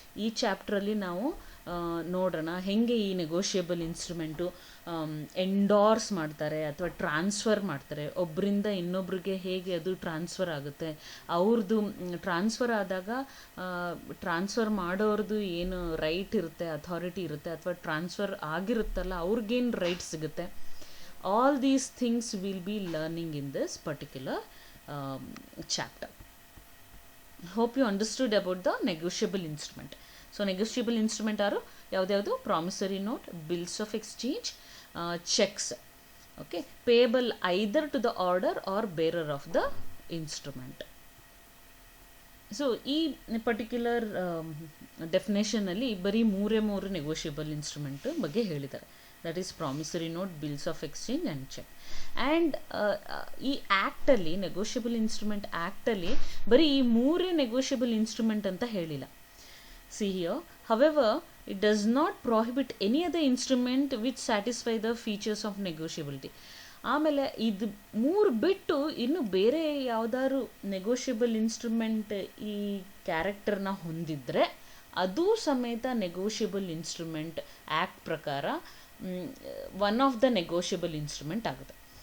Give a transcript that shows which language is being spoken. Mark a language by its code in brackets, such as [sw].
[kn] ಈ ಚಾಪ್ಟ್ರಲ್ಲಿ ನಾವು ನೋಡೋಣ ಹೆಂಗೆ ಈ ನೆಗೋಷಿಯಬಲ್ ಇನ್ಸ್ಟ್ರೂಮೆಂಟು ಎಂಡೋರ್ಸ್ ಮಾಡ್ತಾರೆ ಅಥವಾ ಟ್ರಾನ್ಸ್ಫರ್ ಮಾಡ್ತಾರೆ, ಒಬ್ಬರಿಂದ ಇನ್ನೊಬ್ರಿಗೆ ಹೇಗೆ ಅದು ಟ್ರಾನ್ಸ್ಫರ್ ಆಗುತ್ತೆ, ಅವ್ರದ್ದು ಟ್ರಾನ್ಸ್ಫರ್ ಆದಾಗ ಟ್ರಾನ್ಸ್ಫರ್ ಮಾಡೋರದ್ದು ಏನು ರೈಟ್ ಇರುತ್ತೆ, ಅಥಾರಿಟಿ ಇರುತ್ತೆ, ಅಥವಾ ಟ್ರಾನ್ಸ್ಫರ್ ಆಗಿರುತ್ತಲ್ಲ ಅವ್ರಿಗೇನು ರೈಟ್ ಸಿಗುತ್ತೆ, [en] All these things we'll be learning in this particular chapter. Hope you understood about the negotiable instrument. So negotiable instrument are [kn] ಯಾವ್ದು [en] Promissory note, bills of exchange, cheques. Okay, payable either to the order or bearer of the instrument. [kn] So ಈ particular ಡೆಫಿನೇಷನಲ್ಲಿ ಬರೀ ಮೂರು negotiable instrument ಬಗ್ಗೆ ಹೇಳಿದ್ದಾರೆ. [en] That is promissory note, bills of exchange and cheque. [kn] And ಈ ಆ್ಯಕ್ಟಲ್ಲಿ, negotiable instrument ಆ್ಯಕ್ಟಲ್ಲಿ ಬರೀ ಈ ಮೂರೇ negotiable instrument ಅಂತ ಹೇಳಿಲ್ಲ. [en] See here, however, it does not prohibit any other instrument which satisfy the features of negotiability. [kn] ಆಮೇಲೆ ಇದು ಮೂರು ಬಿಟ್ಟು ಇನ್ನು ಬೇರೆ ಯಾವುದಾದ್ರು ನೆಗೋಷಿಯಬಲ್ ಇನ್ಸ್ಟ್ರುಮೆಂಟ್ ಈ ಕ್ಯಾರೆಕ್ಟರ್ನ ಹೊಂದಿದ್ರೆ ಅದು ಸಮೇತ ನೆಗೋಷಿಯಬಲ್ ಇನ್ಸ್ಟ್ರುಮೆಂಟ್ ಆ್ಯಕ್ಟ್ ಪ್ರಕಾರ one of the negotiable instrument ಆಗುತ್ತೆ.